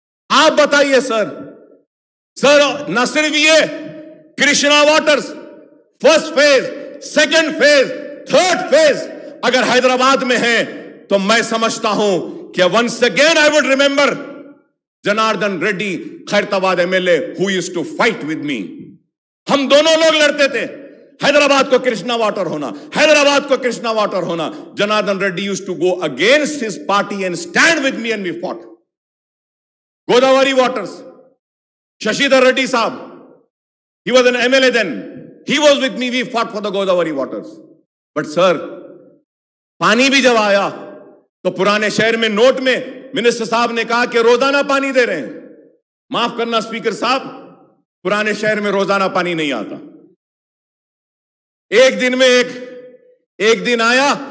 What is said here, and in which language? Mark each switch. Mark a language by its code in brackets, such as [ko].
[ur] آپ بتائیے سر نہ صرف یہ Krishna waters first phase, second phase, third phase اگر حیدرآباد میں ہے تو میں سمجھتا ہوں کہ [en] once again I would remember [ur] جناردن ready خیرتآباد M L A [en] who used to fight with me. [ur] ہم دونوں لوگ لڑتے تھے، حیدرآباد کو کرشنا واٹر ہونا، حیدرآباد کو کرشنا واٹر ہونا. [en] Janardhan Reddy used to go against his party and stand with me and we fought. Godavari waters, Shashidhar Reddy Saab, he was an MLA then, he was with me, we fought for the Godavari waters. But sir, [ur] پانی بھی جب آیا تو پرانے شہر میں note میں minister صاحب نے کہا کہ روزانہ پانی دے رہے ہیں. معاف کرنا اسپیکر صاحب، پرانے شہر میں روزانہ پانی نہیں آتا. ایک دن میں ایک دن آیا